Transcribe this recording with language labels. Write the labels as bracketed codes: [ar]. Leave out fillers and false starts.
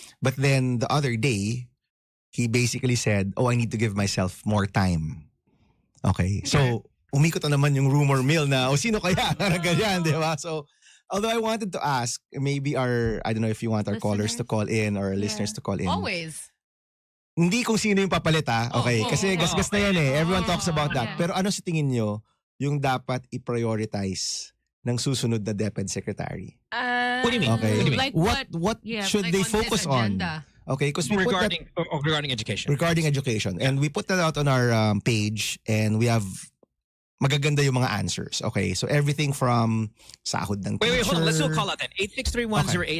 [en] But then the other day, he basically said, oh, I need to give myself more time. Okay. [tl] So, umikot na naman yung rumor mill na, sino kaya? Ganyan, di ba? [en] So, although I wanted to ask, maybe I don't know if you want our callers to call in or our listeners to call in. Always. [tl] Hindi kung sino yung papalit okay? Kasi gasgas na yan [en] Everyone talks about that. [tl] Pero ano sa tingin nyo yung dapat i-prioritize ng susunod na DepEd Secretary? [en] What do you mean? Okay. What do you mean? Like what should they focus on? Okay, because we regarding education. Regarding education. And we put that out on our page, and we have [tl] magaganda yung mga answers. [en] Okay, so everything from [tl] sahod ng teacher. [en] Wait, hold on. Let's do a call out then. 863-10899.